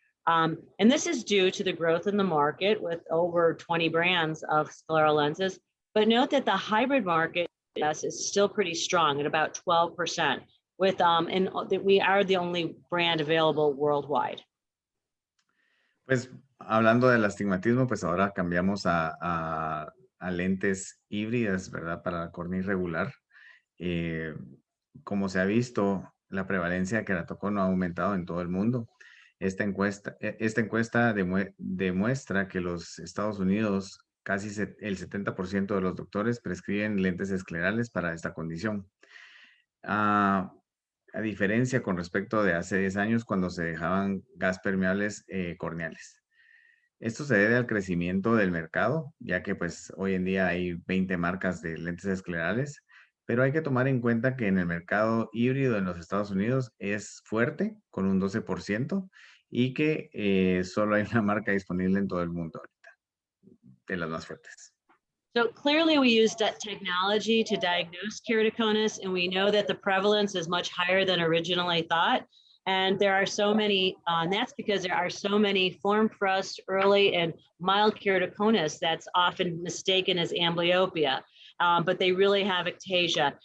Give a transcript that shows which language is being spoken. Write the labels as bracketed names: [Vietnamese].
[English] And this is due to the growth in the market with over 20 brands of scleral lenses. But note that the hybrid market is still pretty strong at about 12%, and we are the only brand available worldwide. [Spanish] Pues hablando del astigmatismo, pues ahora cambiamos a lentes híbridas, ¿verdad? Para la córnea irregular. Como se ha visto, la prevalencia de keratocono ha aumentado en todo el mundo. Esta encuesta demuestra que los Estados Unidos, casi el 70% de los doctores prescriben lentes esclerales para esta condición. A diferencia con respecto de hace 10 años cuando se dejaban gas permeables corneales. Esto se debe al crecimiento del mercado, ya que pues hoy en día hay 20 marcas de lentes esclerales, pero hay que tomar en cuenta que en el mercado híbrido en los Estados Unidos es fuerte, con un 12%, y que solo hay una marca disponible en todo el mundo ahorita, de las más fuertes. [English] So clearly we use technology to diagnose keratoconus, and we know that the prevalence is much higher than originally thought. And there are so many, and that's because there are so many form thrust, early and mild keratoconus that's often mistaken as amblyopia, but they really have ectasia.